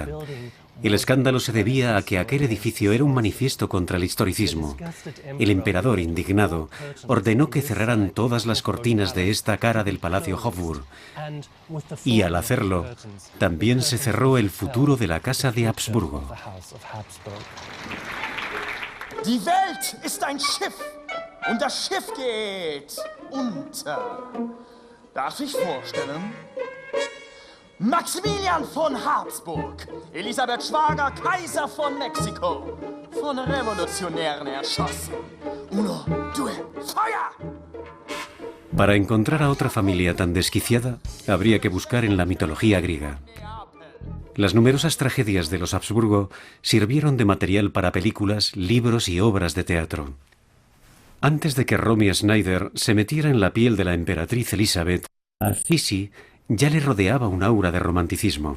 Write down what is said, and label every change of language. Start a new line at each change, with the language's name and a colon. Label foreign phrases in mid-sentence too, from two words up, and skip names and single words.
Spanish: El escándalo se debía a que aquel edificio era un manifiesto contra el historicismo. El emperador, indignado, ordenó que cerraran todas las cortinas de esta cara del Palacio Hofburg. Y al hacerlo, también se cerró el futuro de la Casa de Habsburgo.
German: Die Welt ist ein Schiff und das Schiff geht unter. Darf ich vorstellen? Maximilian von Habsburg, Elisabeth Schwager, Kaiser von Mexiko, von Revolutionären erschossen.
Italian: Uno, due, Feuer!
Spanish: Para encontrar a otra familia tan desquiciada, habría que buscar en la mitología griega. Las numerosas tragedias de los Habsburgo sirvieron de material para películas, libros y obras de teatro. Antes de que Romy Schneider se metiera en la piel de la emperatriz Elizabeth, a Sisi ya le rodeaba un aura de romanticismo.